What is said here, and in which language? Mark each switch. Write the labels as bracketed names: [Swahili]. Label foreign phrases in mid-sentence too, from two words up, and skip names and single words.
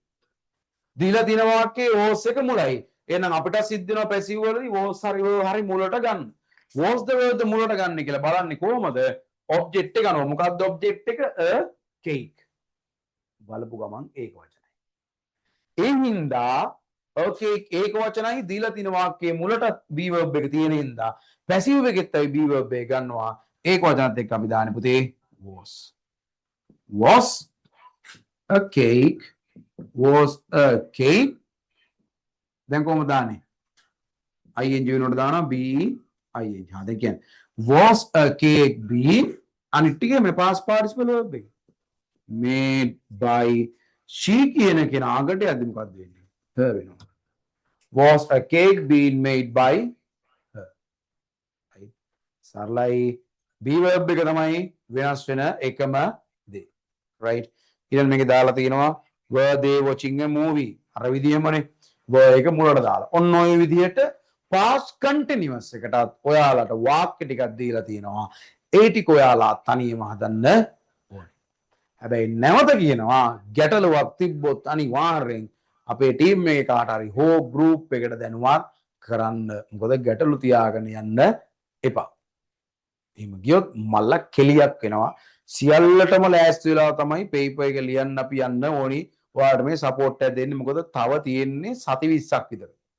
[Sinhala] දීලා තියෙන වාක්‍යයේ was එක මුලයි. එහෙනම් අපිට සිද්ධ වෙනවා passive වලදී was හරි මුලට ගන්න. [English] was the word [Sinhala] මුලට ගන්න කියලා බලන්නේ කොහමද? object එක ගන්නවා. මොකක්ද object එක? [English] a cake. [Sinhala] බලපු ගමන් ඒක වචනයි. ඒ හින්දා [English] a cake [Sinhala] ඒක වචනයි දීලා තියෙන වාක්‍යයේ මුලට [English] be verb [Sinhala] එක තියෙන හින්දා passive එකෙත් අපි [English] be verb [Sinhala] එක ගන්නවා. ඒක වචනත් එක්ක අපි දාන්නේ පුතේ was. [English] was a cake. was a cake. [Sinhala] දැන් කොහොමද දාන්නේ? ing වෙනකොට දානවා [English] be ing. [Sinhala] දැන් කියන්නේ [English] was a cake being [Sinhala] අනිත් ටිකේ මේ [English] past participle verb [Sinhala] එක [English] made by she [Sinhala] කියන කෙනාකට යද්දි මොකක්ද වෙන්නේ? her වෙනවා. [English] was a cake being made by her. [Sinhala] right. සරලයි. [English] be verb [Sinhala] එක තමයි වෙනස් වෙන එකම දේ. right. ඊළඟ මේකේ දාලා තියෙනවා [English] were they watching a movie [Sinhala] අර විදියමනේ were එක මුලට දාලා ඔන්න ඔය විදියට past continuous එකටත් ඔයාලට වාක්‍ය ටිකක් දීලා තියෙනවා ඒ ටික ඔයාලා තනියම හදන්න ඕනේ හැබැයි නැවත කියනවා ගැටලුවක් තිබ්බොත් අනිවාර්යෙන් අපේ ටීම් එකේ කාට හරි හෝ ගෲප් එකට දැනුවත් කරන්න මොකද ගැටලු තියාගෙන යන්න එපා එහෙම ගියොත් මල්ල කෙලියක් වෙනවා සියල්ලටම ලෑස්ති වෙලා තමයි පේපර් එක ලියන්න අපි යන්න ඕනි ඔයාලට මේ සපෝට් එක දෙන්නේ මොකද තව තියෙන්නේ සති 20ක් විතර